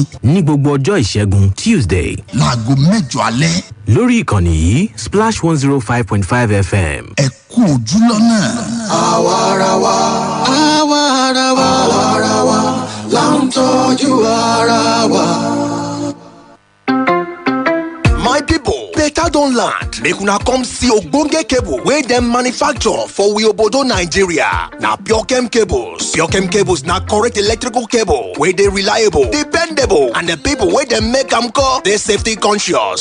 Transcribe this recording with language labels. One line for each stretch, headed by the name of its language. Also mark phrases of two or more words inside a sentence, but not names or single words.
Yoruba: Ní gbogbo ọjọ́ ìṣẹ́gun Tuesday. Láago 8 alẹ́. Lórí ìkànnì yìí Splash 105.5 FM. Ẹ kú ojú lọ́nà. Àwarawa, àwarawa, àwarawa, là ń tọ́jú ara wa.
Nigerian Pidgin: My people, better don't land. Make una come see ogbonge cable wey dem manufacture for we obodo Nigeria. Na Pure Cables. Pure Cables na correct electrical cable wey dey reliable, dependable, and the people wey dem make am call dey safety conscious.